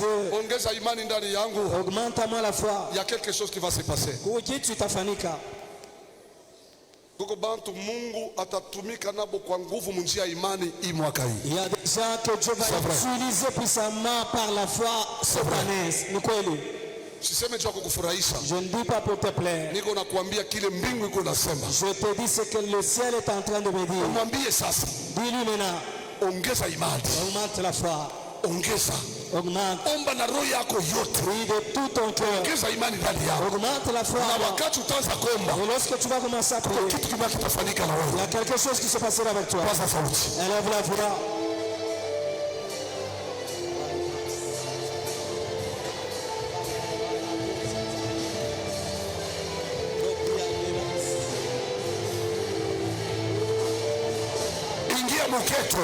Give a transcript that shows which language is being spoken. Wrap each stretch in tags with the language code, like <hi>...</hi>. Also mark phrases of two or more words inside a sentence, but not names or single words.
<sw>ongeza imani ndani yangu,</sw> <fr>augmente-moi la foi. Il y a quelque chose qui va se passer.</fr> <sw>Kitu itafanyika. Kuko bantu Mungu atatumika nabo kwa nguvu munjia imani hii mwaka hii.</sw> <fr>Il y a des gens que Dieu va utiliser puissamment par la foi cette année.</fr> <sw>Ni kweli. Siseme cha kukufurahisha.</sw> <fr>Je ne dis pas pour te plaire.</fr> <sw>Niko nakuambia kile mbingu iko nasema.</sw> <fr>Je te dis ce que le ciel est en train de me dire.</fr> <sw>Mwambie sasa.</sw> <fr>Dis-lui maintenant.</fr> <sw>Ongeza imani.</sw> <fr>Augmente la foi.</fr> <sw>Ongeza.</sw> <fr>Augmente.</fr> <sw>Omba na roho yako yote.</sw> <fr>Oui, de tout ton cœur.</fr> <sw>Ongeza imani ndani yako.</sw> <fr>Augmente la foi.</fr> <sw>Na wakati utaanza kuomba.</sw> <fr>Et lorsque tu vas commencer à prier,</fr> <sw>kitu kibaki kitafanyika na wewe.</sw> <fr>Il y a quelque chose qui se passera avec toi.</fr> <sw>Paza sauti.</sw> <fr>Élève la voix. Muketo.</fr>